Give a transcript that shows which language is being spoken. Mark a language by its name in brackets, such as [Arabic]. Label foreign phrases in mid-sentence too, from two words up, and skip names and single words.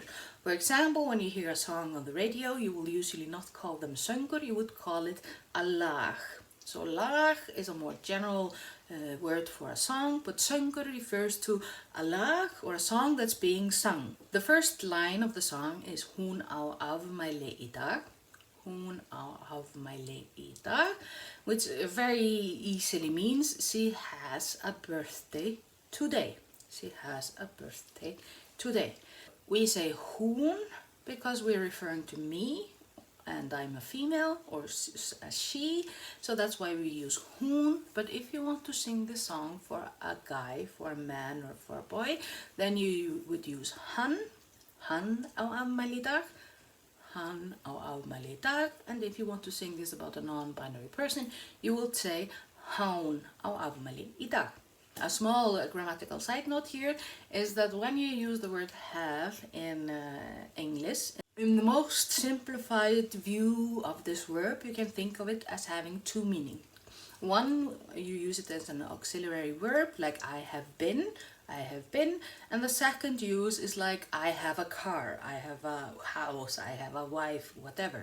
[English] For example, when you hear a song on the radio, you will usually not call them söngur, you would call it a lag. So lag is a more general word for a song, but söngur refers to a lag or a song that's being sung. The first line of the song is [Icelandic] Hún á afmæli í dag. Hún á afmæli í dag, [English] which very easily means she has a birthday today. She has a birthday today. We say hún because we're referring to me, and I'm a female, or a she, so that's why we use hún. But if you want to sing the song for a guy, for a man, or for a boy, then you would use [Icelandic] hann á afmæli í dag, hann á afmæli í dag. [English] And if you want to sing this about a non-binary person, you will say [Icelandic] hán á afmæli í dag. [English] A small grammatical side note here is that when you use the word have in English, in the most simplified view of this verb, you can think of it as having 2 meanings. One, you use it as an auxiliary verb, like I have been, and the second use is like I have a car, I have a house, I have a wife, whatever.